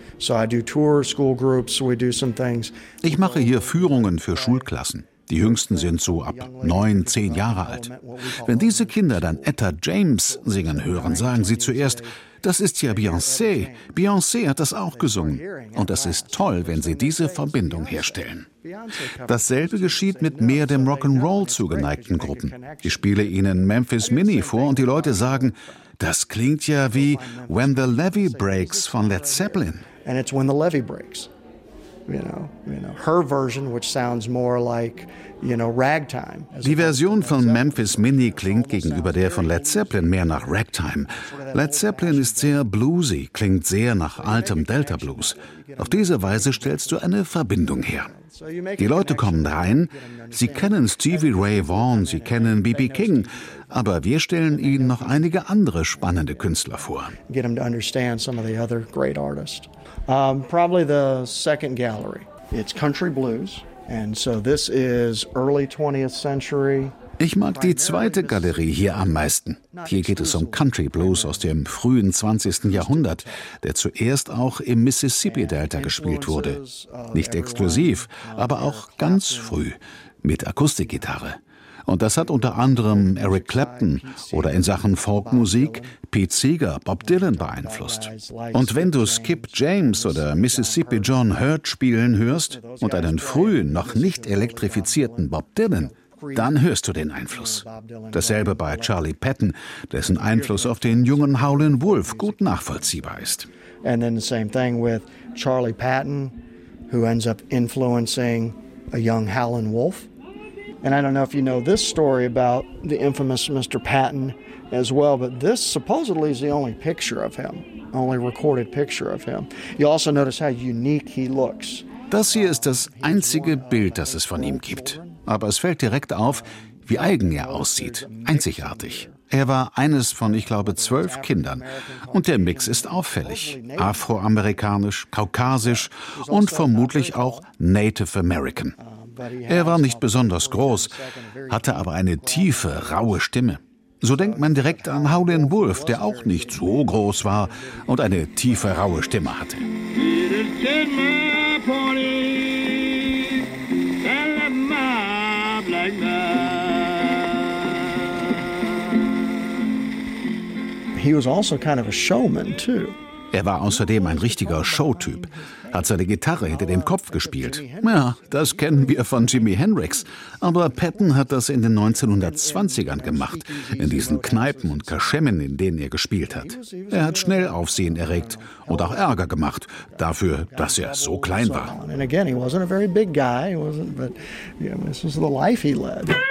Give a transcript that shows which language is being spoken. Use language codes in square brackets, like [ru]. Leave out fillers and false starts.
[en] So I do tour school groups, we do some things. [de] Ich mache hier Führungen für Schulklassen. Die Jüngsten sind so ab 9, 10 Jahre alt. Wenn diese Kinder dann Etta James singen hören, sagen sie zuerst, das ist ja Beyoncé. Beyoncé hat das auch gesungen. Und das ist toll, wenn sie diese Verbindung herstellen. Dasselbe geschieht mit mehr dem Rock'n'Roll zugeneigten Gruppen. Ich spiele ihnen Memphis Mini vor und die Leute sagen, das klingt ja wie When the Levee Breaks von Led Zeppelin. [en] And it's When the Levee Breaks. You know, her version, which sounds more like, you know, ragtime. [de] Die Version von Memphis Mini klingt gegenüber der von Led Zeppelin mehr nach Ragtime. Led Zeppelin ist sehr bluesy, klingt sehr nach altem Delta Blues. Auf diese Weise stellst du eine Verbindung her. Die Leute kommen rein, sie kennen Stevie Ray Vaughan, sie kennen B.B. King, aber wir stellen ihnen noch einige andere spannende Künstler vor. [en] Get them to understand some of the other great artists. Probably the second gallery. It's country blues, and so this is early 20th century. [de] Ich mag die zweite Galerie hier am meisten. Hier geht es um Country Blues aus dem frühen 20. Jahrhundert, der zuerst auch im Mississippi-Delta gespielt wurde. Nicht exklusiv, aber auch ganz früh mit Akustikgitarre. Und das hat unter anderem Eric Clapton oder in Sachen Folkmusik Pete Seeger, Bob Dylan beeinflusst. Und wenn du Skip James oder Mississippi John Hurt spielen hörst und einen frühen, noch nicht elektrifizierten Bob Dylan, dann hörst du den Einfluss. Dasselbe bei Charlie Patton, dessen Einfluss auf den jungen Howlin' Wolf gut nachvollziehbar ist. [en] And then the same thing with Charlie Patton, who ends up influencing a young Howlin' Wolf. And I don't know if you know this story about the infamous Mr. Patton as well, but this supposedly is the only picture of him, only recorded picture of him. You also notice how unique he looks. [de] Das hier ist das einzige Bild, das es von ihm gibt. Aber es fällt direkt auf, wie eigen er aussieht, einzigartig. Er war eines von, ich glaube, 12 Kindern. Und der Mix ist auffällig. Afroamerikanisch, kaukasisch und vermutlich auch Native American. Er war nicht besonders groß, hatte aber eine tiefe, raue Stimme. So denkt man direkt an Howlin' Wolf, der auch nicht so groß war und eine tiefe, raue Stimme hatte. [en] He was also kind of a showman too. [de] Er war außerdem ein richtiger Showtyp, hat seine Gitarre hinter dem Kopf gespielt. Ja, das kennen wir von Jimi Hendrix. Aber Patton hat das in den 1920ern gemacht, in diesen Kneipen und Kaschemmen, in denen er gespielt hat. Er hat schnell Aufsehen erregt und auch Ärger gemacht, dafür, dass er so klein war. Und [en] again, he wasn't a very big guy, but this was the life he led.